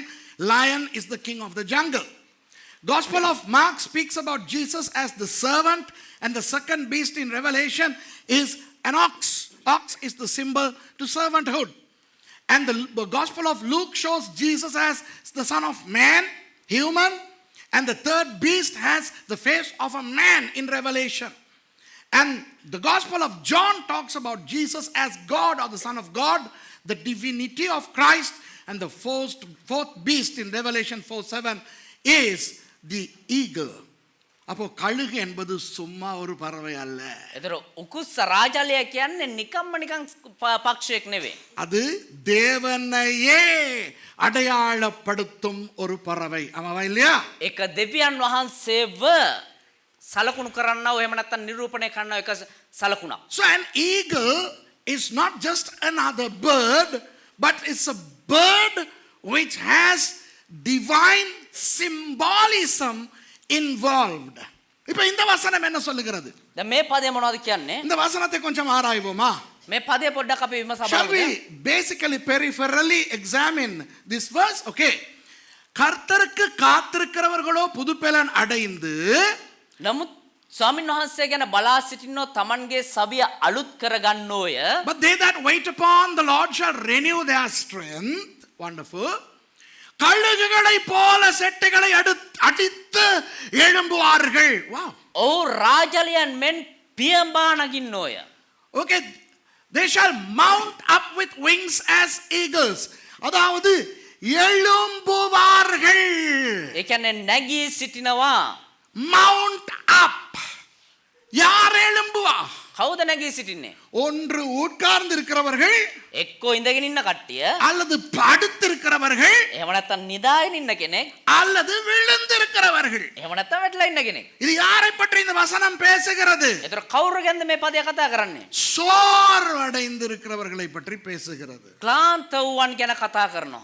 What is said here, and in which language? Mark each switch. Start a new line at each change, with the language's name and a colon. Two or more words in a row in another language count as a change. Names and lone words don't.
English: Lion is the king of the jungle. Gospel of Mark speaks about Jesus as the servant, and the second beast in Revelation is an ox. Ox is the symbol to servanthood. And the Gospel of Luke shows Jesus as the Son of Man, human, and the third beast has the face of a man in Revelation. And the Gospel of John talks about Jesus as God or the Son of God, the divinity of Christ, and the fourth beast in Revelation 4:7 is the eagle.
Tamil: அப்போ கழுகு என்பது சும்மா ஒரு பறவை அல்ல.
Sinhala: එතකොට උකුස්ස රාජාලියා කියන්නේ නිකම්ම පක්ෂියෙක් නෙවෙයි.
Tamil: அது தேவனையே அடையாளப்படுத்தும் ஒரு பறவை. ஆமாவா இல்லையா?
Sinhala: ඒක දෙවියන් වහන්සේව සලකුණු කරන්නව එහෙම නැත්නම් නිරූපණය කරන්නව එක සලකුණක්.
English: So an eagle is not just another bird, but it's a bird which has divine symbolism involved.
Tamil: இப்போ இந்த வசனம் என்ன சொல்லுகிறது?
Sinhala: දැන් මේ පදේ මොනවද කියන්නේ?
Tamil: இந்த வசனத்தை கொஞ்சம் ஆராய்வோமா?
Sinhala: මේ පදේ පොඩ්ඩක් අපි විමසා
English: Shall
Sinhala: බලමු.
English: we basically peripherally examine this verse? Okay.
Tamil: கர்த்தருக்கு காத்திருக்கிறவர்களோ புதுப்பெலன் அடைந்து.
Sinhala: නමුත් ස්වාමීන් වහන්සේ ගැන බලා සිටින්නෝ Tamanගේ සවිය අලුත් කරගන්නෝය.
English: But they that wait upon the Lord shall renew their strength. Wonderful.
Tamil: கழுகுகளை போல செட்டைகளை அடித்து எழும்புவார்கள்.
English: Wow.
Sinhala: ඔව් රාජලියන් මෙන් පියඹා නගින්නෝය.
English: Okay. They shall mount up with wings as eagles.
Tamil: அதாவது எழும்புவார்கள்.
Sinhala: ඒ කියන්නේ නැගී සිටිනවා.
English: Mount up.
Tamil: யார் எழும்புவா?
Sinhala: කවුද නැගී සිටින්නේ?
Tamil: ஒன்று உட்கார்ந்து இருக்கிறவர்கள்,
Sinhala: එක්කෝ ඉඳගෙන ඉන්න කට්ටිය,
Tamil: அல்லது படுத்திருக்கிறவர்கள்,
Sinhala: එහෙම නැත්නම් නිදාගෙන ඉන්න කෙනෙක්,
Tamil: அல்லது விழுந்திருக்கிறவர்கள்.
Sinhala: එහෙම නැත්නම් වැටලා ඉන්න කෙනෙක්.
Tamil: இது யாரை பற்றி இந்த வசனம் பேசுகிறது?
Sinhala: ඒතර කවුරු ගැනද මේ පදය කතා කරන්නේ?
Tamil: சோர்வடைந்திருக்கிறவர்களை பற்றி பேசுகிறது.
Sinhala: ක්ලාන්ත වූවන් ගැන කතා කරනවා.